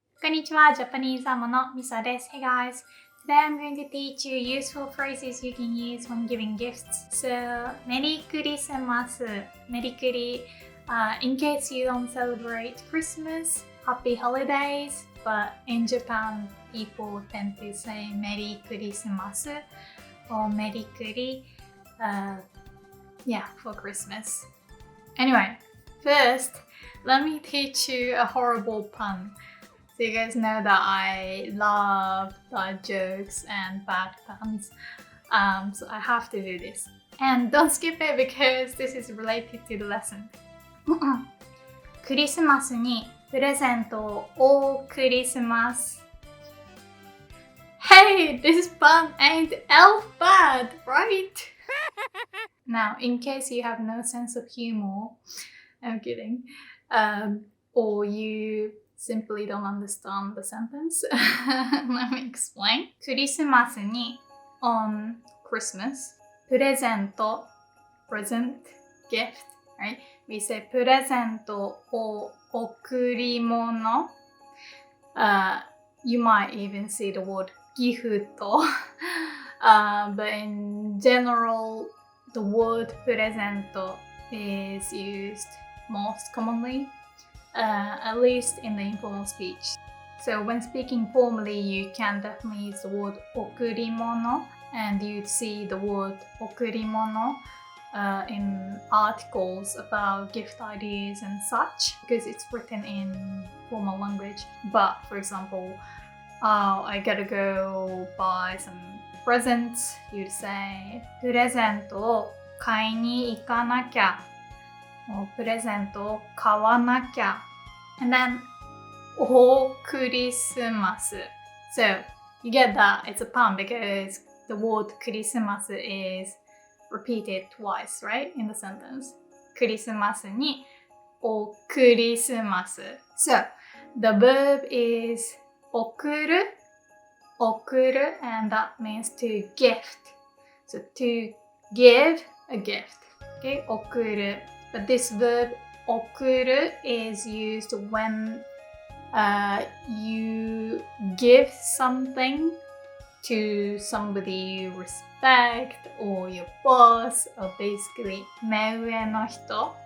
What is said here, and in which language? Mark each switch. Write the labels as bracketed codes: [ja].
[ja] んにちは、ジャパニーズアモのミサです。 [en] Hey guys, today I'm going to teach you useful phrases you can use when giving gifts. So, メリークリスマス、メリクリ、in case you don't celebrate Christmas, happy holidays, but in Japan, people tend to say メリークリスマス or メリクリ, for Christmas. Anyway, first, let me teach you a horrible pun. So you guys know that I love bad jokes and bad puns. So I have to do this. And don't skip it because this is related to the lesson. [ja] クリスマスにプレゼントをおクリスマス。 [en] Hey, this pun ain't elf bad, right? Now, in case you have no sense of humor, I'm kidding, or you simply don't understand the sentence, let me explain. クリスマスに on Christmas, プレゼント present, gift, right? We say プレゼントを贈り物. You might even see the word ギフト. But in general, the word プレゼント is used most commonly, at least in the informal speech. So when speaking formally, you can definitely use the word 贈り物, and you'd see the word 贈り物 in articles about gift ideas and such, because it's written in formal language. But for example, I gotta go buy some presents, you'd say [ja] プレゼントを買いに行かなきゃ、プレゼントを買わなきゃ。 [en] And then [ja] おクリスマス。 [en] So you get that it's a pun because the word クリスマス is repeated twice, right? In the sentence. [ja] クリスマスにおクリスマス。 [en] So the verb is 贈る and that means to gift. So to give a gift. Okay, 贈る. But this verb 贈る is used when you give something to somebody you respect or your boss or basically 目上の人.